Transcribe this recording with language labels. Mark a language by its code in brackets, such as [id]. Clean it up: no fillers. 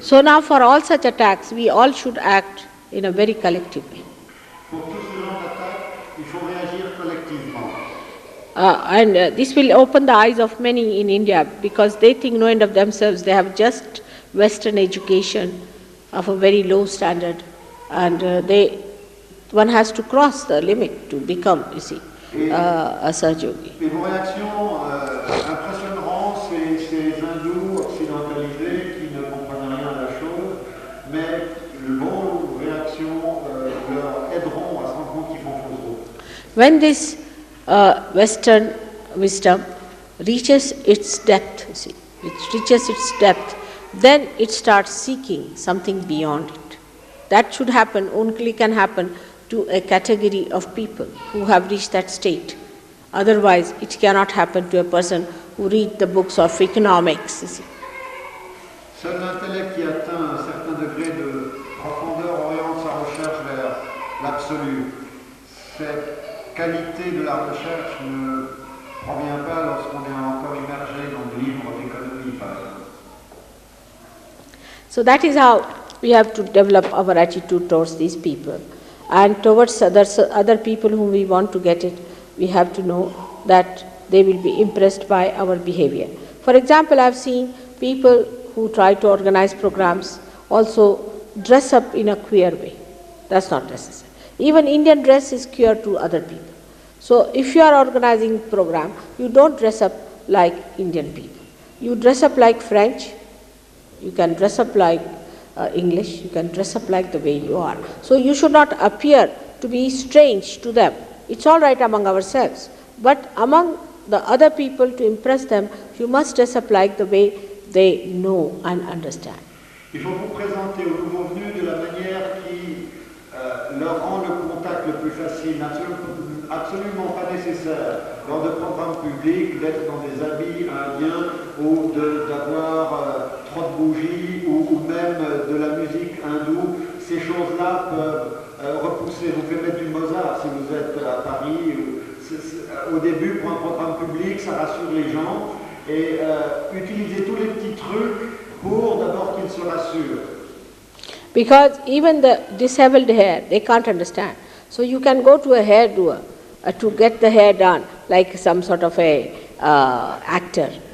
[en] So now for all such attacks, we all should act in a very collective way. [fr] Pour tout ce genre d'attaque, il faut réagir collectivement. [en] And this will open the eyes of many in India, because they think no end of themselves. They have just Western education of a very low standard, and one has to cross the limit to become, you see, a Sahaja Yogi. [fr] Et vos réactions impressionneront ces hindous occidentalisés qui ne comprennent rien à la chose, mais vos réactions leur aideront à se rendre compte qu'ils font fausse route. [en] When this Western wisdom reaches its depth, you see, it reaches its depth, then it starts seeking something beyond it. That should happen, only can happen to a category of people who have reached that state. Otherwise, it cannot happen to a person who read the books of economics, you see. [fr] Seul l'intellect qui atteint un certain degré de profondeur oriente sa recherche vers l'absolu. Cette qualité de la recherche ne provient pas lorsqu'on est encore immergé dans des livres d'économie, par exemple. [en] So that is how we have to develop our attitude towards these people. And towards other people whom we want to get it, we have to know that they will be impressed by our behavior. For example, I've seen people who try to organize programs also dress up in a queer way. That's not necessary. Even Indian dress is queer to other people. So if you are organizing program, you don't dress up like Indian people. You dress up like French, you can dress up like English, you can dress up like the way you are. So you should not appear to be strange to them. It's all right among ourselves, but among the other people, to impress them, you must dress up like the way they know and understand. [fr] Il faut vous présenter aux nouveaux venus de la manière qui leur rend le contact le plus facile, absolument pas nécessaire lors de programmes publics d'être dans des habits indiens ou d'avoir trop de bougies ou même de la musique hindoue. Ces choses-là peuvent repousser. Vous pouvez mettre du Mozart si vous êtes à Paris. Au début, pour un programme public, ça rassure les gens. Et utilisez tous les petits trucs pour d'abord qu'ils se rassurent. [en] Because even the disabled hair, they can't understand. So you can go to a hairdoer to get the hair done, like some sort of a actor.